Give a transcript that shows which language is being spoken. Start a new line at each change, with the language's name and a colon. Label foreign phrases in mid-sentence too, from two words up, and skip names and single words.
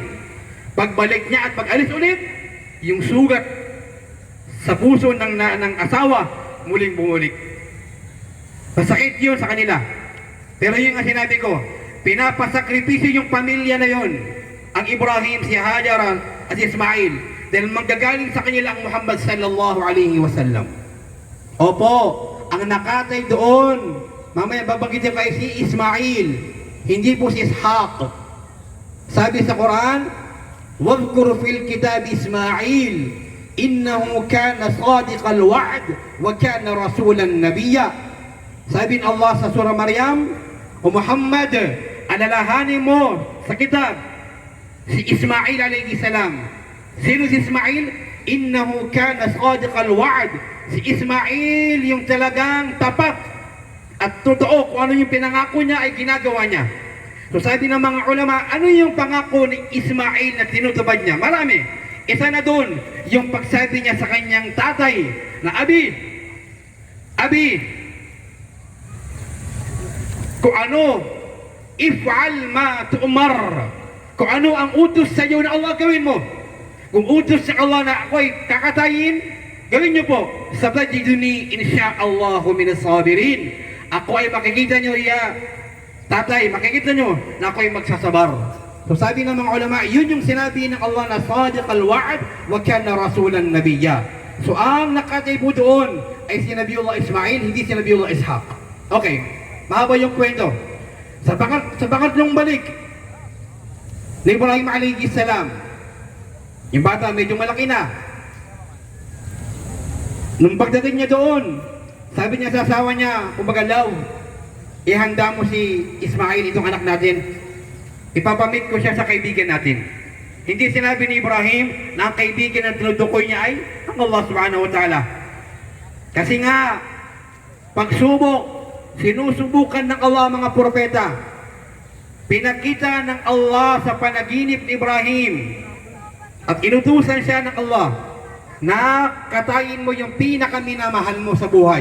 Filipino: Pagbalik niya at pag-alis ulit, yung sugat sa puso ng asawa, muling bumalik. Masakit yun sa kanila. Pero yung nga sinabi ko, pinapasakripisyo yung pamilya na yon, ang Ibrahim, si Hajara at si Ismail, dahil manggagaling sa kanila ang Muhammad
Arabic: صلى الله عليه وسلم.
Filipino: Opo, ang nakatay doon, mamaya babanggitin ko ay si Ismail, hindi po si Ishaq. Sabi sa Quran,
Arabic: "واذكر في الكتاب إسماعيل إنه كان صادق الوعد وكان رسولا نبيا."
Filipino: Sabi ng Allah sa surah Maryam, "O Muhammad, alalahanin mo sa kitab si Ismail
Arabic: عليه السلام."
Filipino: Sino si Ismail?
Arabic: إنه كان صادق الوعد.
Filipino: Si Ismail yung talagang tapat at totoo, kung ano yung pinangako niya ay ginagawa niya. So sabi ng mga ulama, ano yung pangako ni Ismail na tinutupad niya? Marami. Isa na doon, yung pagsabi niya sa kanyang tatay na, Abi, kung ano,
Arabic: افعل ما تؤمر.
Filipino: Kung ano ang utos sa iyo na Allah, gawin mo. Kung utos sa Allah na ako'y kakatayin, gawin niyo po.
Arabic: ستجدني إن شاء الله من الصابرين.
Filipino: Ako ay makikita niyo, tatay, makikita niyo na ako'y magsasabar. So sabi ng mga ulama, yun yung sinabi ng Allah na
Arabic: صادق الوعد وكان رسولا نبيا.
Filipino: So ang nakatay po doon ay si Nabiullah Ismail, hindi si Nabiullah Ishaq. Okay, mahaba yung kwento. Sa pangatlong balik ni Ibrahim
Arabic: عليه السلام,
Filipino: yung bata medyo malaki na. Nung pagdating niya doon, sabi niya sa asawa niya, kumbaga, "Law, ihanda mo si Ismail, itong anak natin. Ipapamit ko siya sa kaibigan natin." Hindi sinabi ni Ibrahim na ang kaibigan na tinutukoy niya ay ang Allah
Arabic: سبحانه وتعالى.
Filipino: Kasi nga, pagsubok, sinusubukan ng Allah mga propeta. Pinakita ng Allah sa panaginip ni Ibrahim at inutusan siya ng Allah na katayin mo yung pinakaminamahal mo sa buhay.